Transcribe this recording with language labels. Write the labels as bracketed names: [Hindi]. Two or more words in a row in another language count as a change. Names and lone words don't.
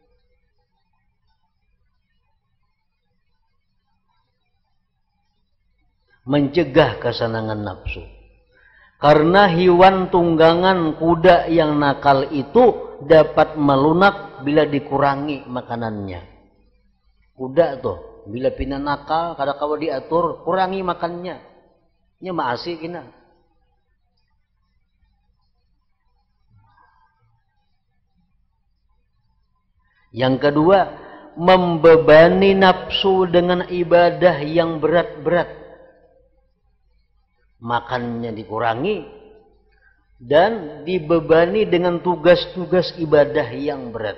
[Indonesian] Mencegah kesenangan nafsu. Karena hewan tunggangan kuda yang nakal itu dapat melunak bila dikurangi makanannya. [Banjar] Kuda tuh, bila pina nakal, kada kawa diatur, kurangi makannya. Nya maasi kina. [Indonesian] Yang kedua, membebani nafsu dengan ibadah yang berat-berat. Makannya dikurangi dan dibebani dengan tugas-tugas ibadah yang berat.